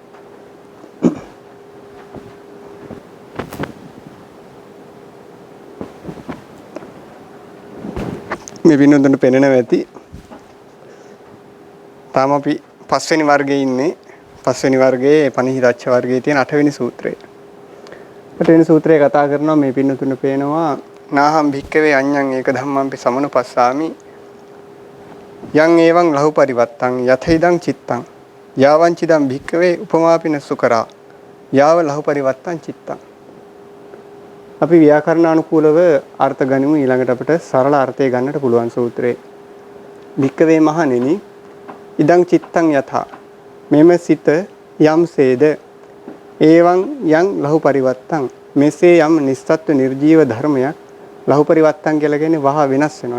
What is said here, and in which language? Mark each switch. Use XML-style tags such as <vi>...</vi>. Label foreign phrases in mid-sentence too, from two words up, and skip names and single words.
<si>මේ විනෝදන පෙනෙනවා ඇති. තාම අපි 5 වෙනි වර්ගයේ ඉන්නේ. 5 වෙනි වර්ගයේ පණිහිරච්ඡ වර්ගයේ තියෙන 8 වෙනි සූත්‍රය. 8 වෙනි සූත්‍රය කතා කරනවා මේ පින්නතුන පේනවා</si> <pi>නාහම් භික්කවේ අඤ්ඤං ඒක ධම්මංපි සමනුපස්සාමි යං එවං ලහු පරිවත්තං යතයිදං චිත්තං යාවං චිදං භික්කවේ උපමාපින සුකරා යාව ලහු පරිවත්තං චිත්තං.</pi> <si>අපි ව්‍යාකරණානුකූලව අර්ථ ගනිමු. ඊළඟට අපිට සරල අර්ථය ගන්නට පුළුවන් සූත්‍රේ. භික්කවේ මහණෙනි</si> <pi>ඉදං චිත්තං යථා</pi> <si>මෙම සිත යම්සේද</si> <pi>එවං යං ලහු පරිවත්තං</pi> <si>මෙසේ යම් නිස්සත්ත්ව නිර්ජීව ධර්මයක්</si> <pi>ලහු පරිවත්තන්</pi> <si>කියලා කියන්නේ වහා වෙනස් වෙනවා.</si>